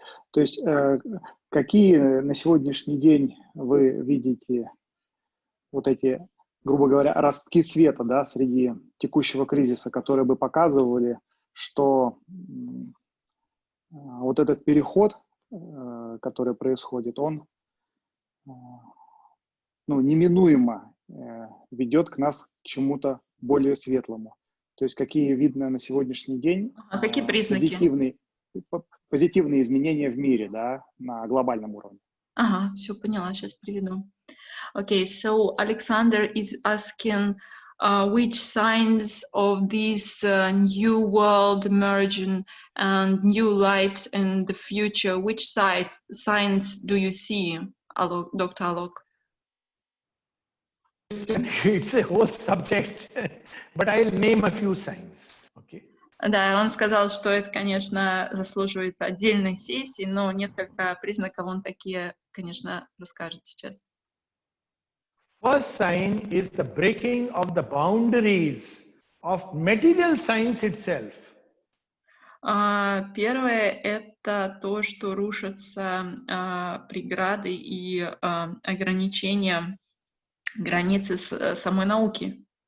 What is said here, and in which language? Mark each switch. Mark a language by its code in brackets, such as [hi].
[ru] То есть какие на сегодняшний день вы видите вот эти, грубо говоря, ростки света, да, среди текущего кризиса, которые бы показывали, что вот этот переход, который происходит, он неминуемо ведет к нас к чему-то более светлому. То есть какие видно на сегодняий день какие признаки? Позитивные изменения в мире, да, на глобальном уровне. Ага, все поняла, сейчас приведу. [en] Okay, so Alexander is asking which signs of this new world emerging and new light in the future, which signs do you see, Dr. Alok? It's a whole subject, but I'll name a few signs. Okay. [ru] Да, он сказал, что это, конечно, заслуживает отдельной сессии, но несколько признаков он такие, конечно, расскажет сейчас. [en] First sign is the breaking of the boundaries of material science itself. [ru] Первое — это то, что рушатся преграды и ограничения, границы самой науки.